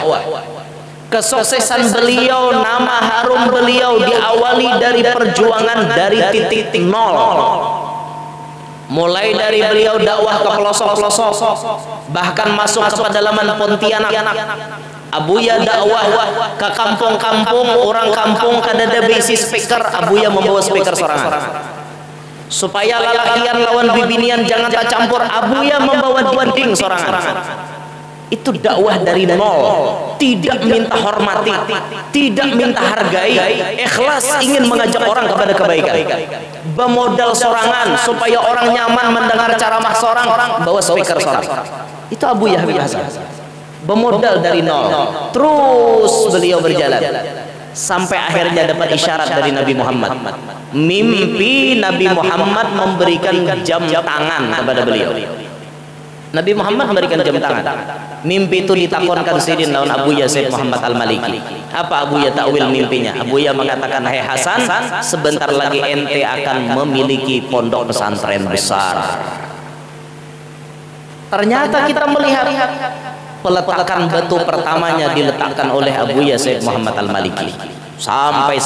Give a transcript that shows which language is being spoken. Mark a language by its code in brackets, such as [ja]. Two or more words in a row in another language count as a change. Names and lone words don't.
[id] Kesuksesan beliau, nama harum beliau diawali dari perjuangan dari titik nol. Mulai dari beliau dakwah ke pelosok-pelosok, bahkan masuk ke pedalaman Pontianak. Abuya dakwah ke kampung-kampung, orang kampung kada ada besi speaker, Abuya membawa speaker sorangan. Supaya [bjn] lalakian lawan bibinian [id] jangan tak campur, Abuya membawa dinding sorangan. Itu dakwah dari nol, tidak minta hormati, tidak minta hargai, ikhlas ingin mengajak orang kepada kebaikan. Bermodal sorangan supaya orang nyaman mendengar ceramah seorang, bawa speaker seorang. Itu Abuya Habib Hasan. Bermodal dari nol, terus beliau berjalan sampai akhirnya dapat isyarat dari Nabi Muhammad. Mimpi Nabi Muhammad memberikan jam tangan kepada beliau. Nabi Muhammad memberikan jam tangan. Mimpi itu [bjn] ditakonkan sidin lawan [id] Abuya Said Muhammad Al-Maliki. Apa Abuya takwil mimpinya? Abuya mengatakan, "Hai Hasan, sebentar lagi ente akan memiliki pondok pesantren besar." Ternyata kita melihat peletakan batu pertamanya diletakkan oleh Abuya Said Muhammad Al-Maliki.